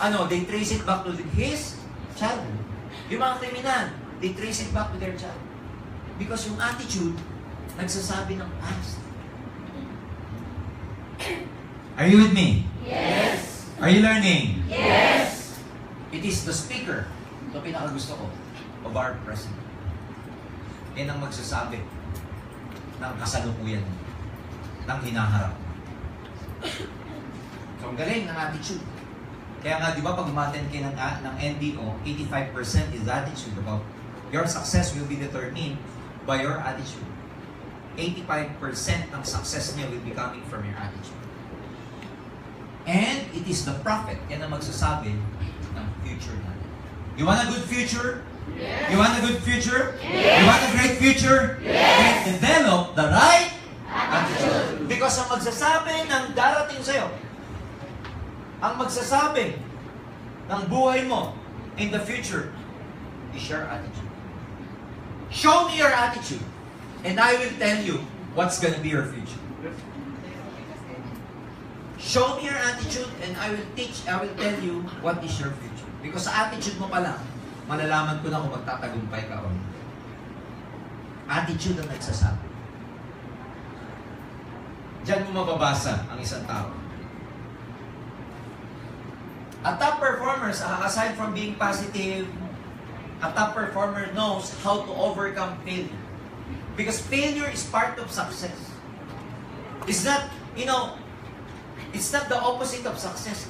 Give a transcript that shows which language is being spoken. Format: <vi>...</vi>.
<en>Ano, they trace it back to his childhood.</en> <tl>Yung mga kriminal,</tl> <en>they trace it back to their childhood.</en> <tl>Because yung attitude, nagsasabi ng past.</tl> <en>Are you with me? Yes. Are you learning? Yes. It is the speaker,</en> <tl>ito pinakagusto ko,</tl> <en>of our president.</en> <tl>Yan ang magsasabi ng kasalukuyan, ng hinaharap. So, ang galing ng attitude. Kaya nga, di ba, pag umattend kayo ng NDO,</tl> <en>85% is attitude about your success will be determined by your attitude. 85% ng success niya will be coming from your attitude. And it is the prophet,</en> <tl>yan ang magsasabi ng future natin.</tl> <en>You want a good future? Yes. You want a good future? Yes. You want a great future? Yes. Then develop the right Attitude.</en> <tl>because ang magsasabi ng darating sa'yo, ang magsasabi ng buhay mo</tl> <en>in the future is your attitude. Show me your attitude and I will tell you what's gonna be your future. Show me your attitude and I will tell you what is your future.</en> <tl>Because sa attitude mo pa lang, malalaman ko na kung magtatagumpay ka o hindi. Attitude ang nagsasabi. Diyan mo mababasa ang isang tao.</tl> <en>A top performer, aside from being positive, a top performer knows how to overcome failure. Because failure is part of success. It's not, it's not the opposite of success.</en>